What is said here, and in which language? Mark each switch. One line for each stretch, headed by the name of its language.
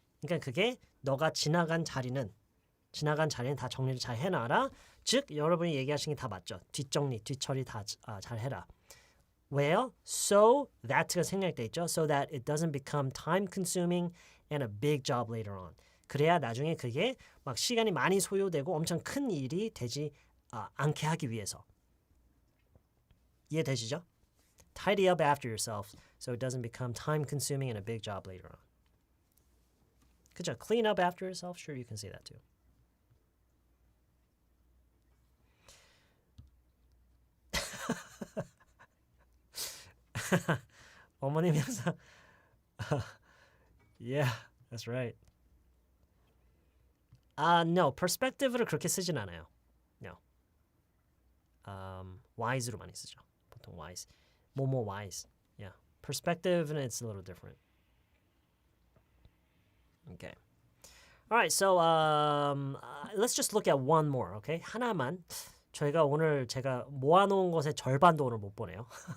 Korean: 그러니까 그게 너가 지나간 자리는 다 정리를 잘 해놔라. 즉 여러분이 얘기하신 게 다 맞죠. 뒷처리 다 잘 해라. 왜요? So that 가 생략돼 있죠.
English: So that it doesn't become time-consuming and a big job later on.
Korean: 그래야 나중에 그게 막 시간이 많이 소요되고 엄청 큰 일이 되지 않게 하기 위해서. 이해되시죠?
English: Tidy up after yourself so it doesn't become time-consuming and a big job later on.
Korean: 그죠?
English: Clean up after yourself. Sure, you can say that too. 어머님이 항상 Yeah, that's right.
Korean: No, perspective를 그렇게 쓰진 않아요.
English: No.
Korean: wise로 많이 쓰죠. 보통 wise. 뭐뭐 wise. Yeah.
English: Perspective, it's a little different. Okay. All right, so let's just look at one more, okay?
Korean: 하나만. 저희가 오늘 제가 모아놓은 것의 절반도 오늘 못 보네요.